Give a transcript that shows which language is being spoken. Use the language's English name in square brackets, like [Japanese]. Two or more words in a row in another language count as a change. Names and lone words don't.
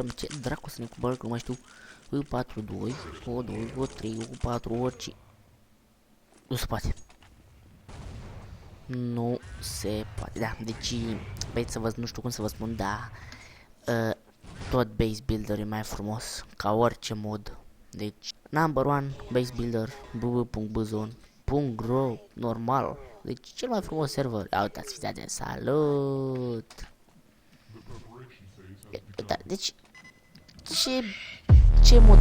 [Romanian] Ce dracu să ne cumpărăm? Că nu mai știu. E4-2, O2, O3, O4, orice. Nu se poate. Nu se poate. Da, deci, băieți să vă, nu știu cum să vă spun, da. Tot [English] base builder [Romanian] e mai frumos ca orice mod. Deci, [English] number one base builder bb.bzone.ro normal. [Romanian] Deci, cel mai frumos server. Ia uitați, fiți atenți, salut! Da, deci, ce mod?